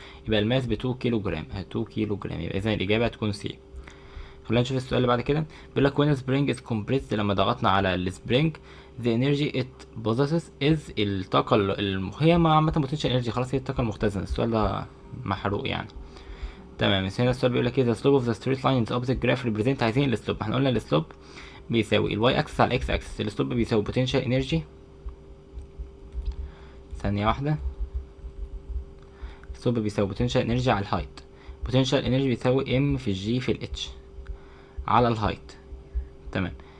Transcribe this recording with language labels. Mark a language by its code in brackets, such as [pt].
[ar] يبقى الماس ب2 كيلو جرام، 2 كيلو جرام، يبقى اذا الاجابة هتكون سي. خلينا نشوف السؤال اللي بعد كده. بيقول لك [en] when a spring is compressed، [ar] لما ضغطنا على السبرينج [en] the energy it possesses is [ar] الطاقة هي عامة [en] potential energy، [ar] خلاص هي الطاقة المختزنة. السؤال ده محروق يعني. تمام. بس هنا السؤال بيقول لك ايه [en] the slope of the straight line in the opposite graph represent، [ar] عايزين السلوب. احنا قلنا السلوب بيساوي الواي اكسس على الاكس اكسس. السلوب بيساوي [en] potential energy، [ar] ثانية واحدة، السلوب بيساوي potential energy على الهايت. potential energy بيساوي ام في الجي في الاتش على الهايت. تمام.